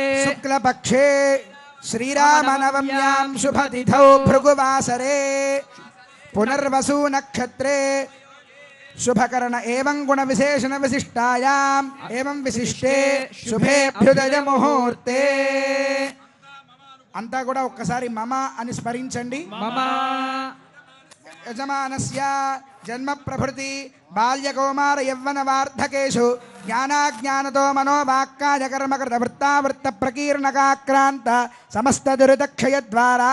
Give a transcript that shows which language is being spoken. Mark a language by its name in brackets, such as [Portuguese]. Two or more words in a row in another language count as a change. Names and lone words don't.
[Sanskrit] शुक्लपक्षे श्रीरामनवम्यां शुभतिथौ भृगुवासरे पुनर्वसु नक्षत्रे शुभकर्ण एवं गुण विशेषण विशिष्टायाम् एवं विशिष्टे शुभे अभ्युदय मुहूर्ते [Telugu] అంతా కూడా ఒక్కసారి మమ అని స్మరించండి. [Sanskrit] మమ యజమానస్య జన్మ ప్రభృతి బాల్యకౌమార యవ్వన వార్ధకేషు జ్ఞానాజ్ఞానతో మనోవాక్కాయ కర్మకృత వృత్తావృత్త ప్రకీర్ణకాక్రాంత సమస్త దురితక్షయ ద్వారా